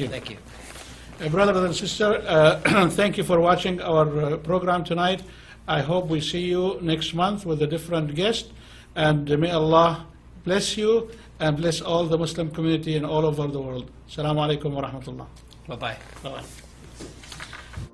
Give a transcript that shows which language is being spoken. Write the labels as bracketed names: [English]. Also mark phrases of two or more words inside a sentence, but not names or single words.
[English] Thank you. Brothers and sisters, thank you for watching our program tonight. I hope we see you next month with a different guest, and may Allah bless you and bless all the Muslim community and all over the world. [Arabic] السلام عليكم ورحمة الله. [English] Bye-bye. Bye-bye.